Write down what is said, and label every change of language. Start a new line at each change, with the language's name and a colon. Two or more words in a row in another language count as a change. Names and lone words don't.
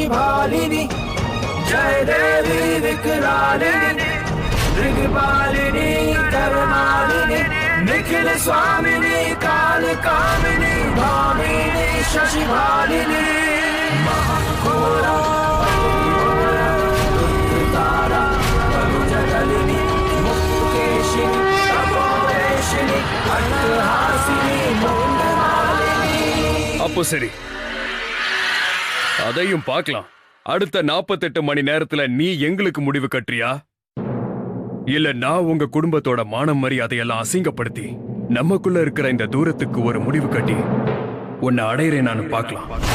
Sanskrit: भालिनी जय देवी विकरालिनी ऋगपालिनी करमालिनी निखिल स्वामिनी काल कामिनी भामिनी शशि भालिनी महाघोरा तारा तनुजलिनी मुक्तकेशिनी तपोरेशिनी अट्टहासिनी
Tamil: அப்போ சரி, அதையும் பார்க்கலாம். அடுத்த 48 மணி நேரத்துல நீ எங்களுக்கு முடிவு கட்டுறியா, இல்ல நான் உங்க குடும்பத்தோட மானம் மரியாதையெல்லாம் அசிங்கப்படுத்தி நமக்குள்ள இருக்கிற இந்த தூரத்துக்கு ஒரு முடிவு கட்டி உன்னை அடையிறேன் நான் பார்க்கலாம்.